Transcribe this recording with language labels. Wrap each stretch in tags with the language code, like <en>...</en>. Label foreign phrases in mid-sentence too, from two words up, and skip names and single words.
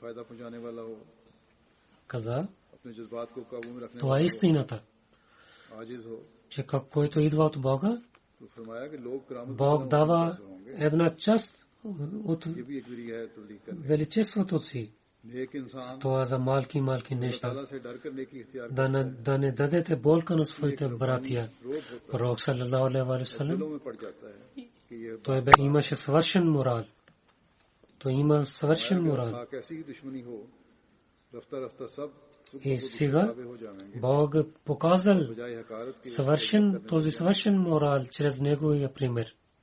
<bg>Каза, това е истината, че който идва от Бога, Бог дава една част от величеството си. Това за малки неща. Да не дадете болка на своите братия.</bg> <ar>Пророк صلى الله عليه وسلم,</ar> <bg>той имаше съвършен морал. Той има съвършен морал. И сега Бог показал този съвършен морал чрез неговия пример.</bg>